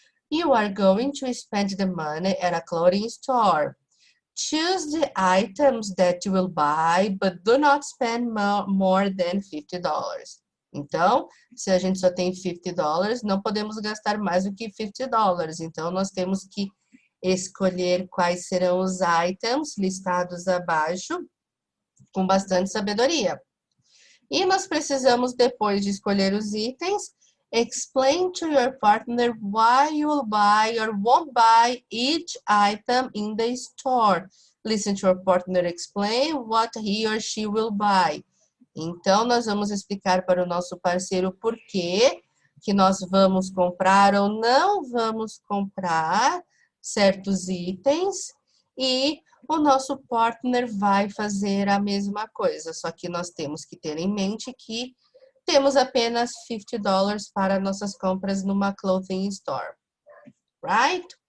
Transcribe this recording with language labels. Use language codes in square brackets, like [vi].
[en] You are going to spend the money at a clothing store. Choose the items that you will buy, but do not spend more than $50. [pt] Então, se a gente só tem $50, não podemos gastar mais do que $50. Então, nós temos que escolher quais serão os items listados abaixo com bastante sabedoria. E nós precisamos, depois de escolher os itens, [en] explain to your partner why you will buy or won't buy each item in the store. Listen to your partner explain what he or she will buy. [pt] Então, nós vamos explicar para o nosso parceiro por que nós vamos comprar ou não vamos comprar certos itens e o nosso partner vai fazer a mesma coisa, só que nós temos que ter em mente que temos apenas $50 para nossas compras numa [en] clothing store, [pt] right?